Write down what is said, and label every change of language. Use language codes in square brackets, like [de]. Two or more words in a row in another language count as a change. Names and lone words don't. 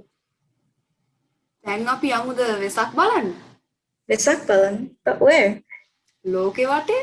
[si] දැන් අපි යමුද වෙසක් බලන්න? වෙසක් බලන්, [en] but where? [si] ලෝකෙ වටේ.